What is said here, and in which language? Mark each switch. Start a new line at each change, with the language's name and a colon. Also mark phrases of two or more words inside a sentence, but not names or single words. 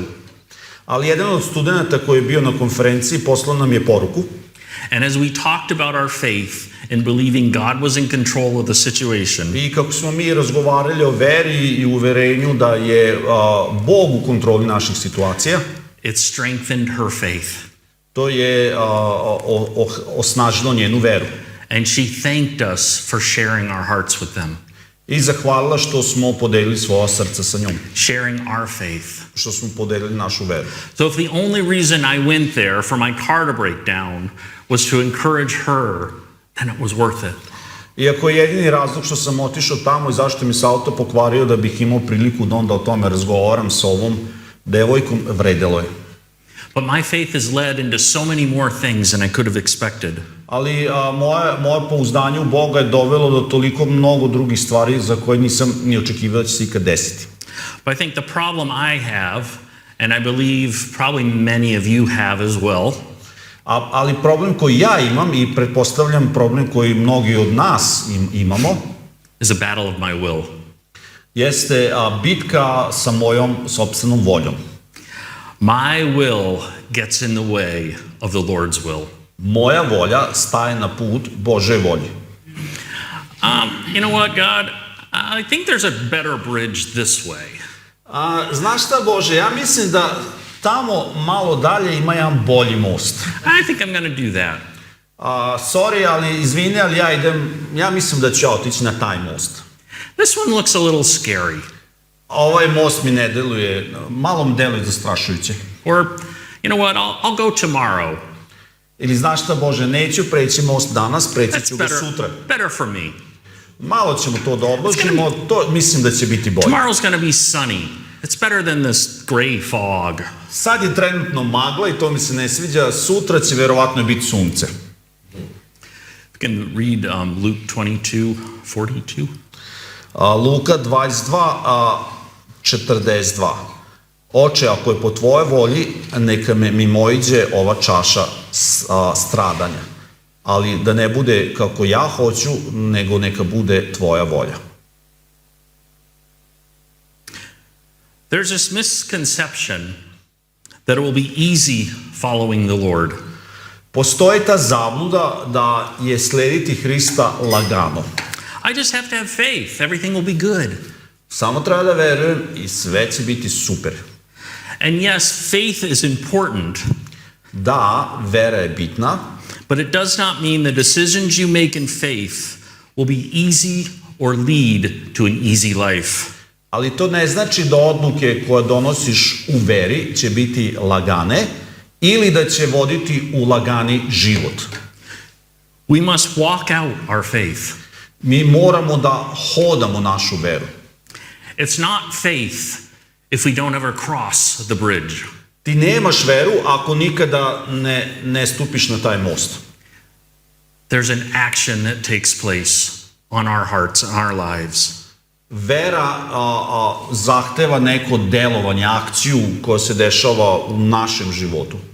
Serbian: Ali jedan od studenta koji je bio na konferenciji poslao nam je poruku.
English: And as we talked about our faith and believing God was in control of the situation.
Serbian: I kako smo mi razgovarali o veri i uverenju da je Bog u kontroli naših situacija.
English: It strengthened her faith.
Serbian: To je osnažilo njenu veru.
English: And she thanked us for sharing our hearts with them.
Serbian: I zahvalila što smo podelili svoja srca sa njom.
English: Sharing our faith.
Serbian: Što smo podelili našu veru.
English: So if the only reason I went there for my car to break down was to encourage her, then it was worth it.
Serbian: Iako je jedini razlog što sam otišao tamo i zašto mi se auto pokvario da bih imao priliku da onda o tome razgovaram sa ovom devojkom, vredelo je.
English: But my faith has led into so many more things than I could have expected.
Serbian: Ali moje pouzdanje u Boga je dovelo do toliko mnogo drugih stvari za koje nisam ni očekivao da će se ikad desiti.
English: But I think the problem I have, and I believe probably many of you have as well,
Serbian: ali problem koji ja imam i pretpostavljam problem koji mnogi od nas imamo,
English: is a battle of my will.
Serbian: Jeste bitka sa mojom sopstvenom voljom.
English: My will gets in the way of the Lord's will.
Serbian: Moja volja staje na put Božje volje.
English: You know what, God? I think there's a better bridge this way.
Serbian: Znaš šta, Bože, ja mislim da tamo malo dalje ima jedan bolji most.
English: I think I'm going to do that. Sorry,
Serbian: ali izvini, ali ja mislim da ću ja otići na taj most.
English: This one looks a little scary.
Serbian: Ovaj most mi ne deluje, malo mi deluje zastrašujuće.
English: Or, you know what, I'll go tomorrow.
Serbian: Ili znaš šta, Bože, neću preći most danas, preći ću ga sutra.
English: Better for me.
Serbian: Malo ćemo to da odložimo, to mislim da će biti bolje.
English: Tomorrow's going to be sunny. It's better than this gray fog.
Serbian: Sad je trenutno magla i to mi se ne sviđa, sutra će verovatno biti sunce.
English: We can read Luke 22:42.
Serbian: Luka 22:42. Oče, ako je po tvojoj volji, neka me mimoiđe ova čaša stradanja. Ali da ne bude kako ja hoću, nego neka bude tvoja volja.
English: There's this misconception that it will be easy following the Lord.
Serbian: Postoji ta zabluda da je slediti Hrista lagano.
English: I just have to have faith. Everything will be good.
Serbian: Samo treba da verujem i sve će biti super.
English: And yes, faith is important.
Serbian: Da, vera je bitna.
English: But it does not mean the decisions you make in faith will be easy or lead to an easy life.
Serbian: Ali to ne znači da odluke koje donosiš u veri će biti lagane ili da će voditi u lagani život.
English: We must walk out our faith.
Serbian: Mi moramo da hodamo našu veru.
English: It's not faith if we don't ever cross the bridge.
Serbian: Ti nemaš veru ako nikada ne stupiš na taj most.
English: There's an action that takes place on our hearts and our lives.
Serbian: Vera zahteva neko delovanje, akciju koja se dešava u našem životu.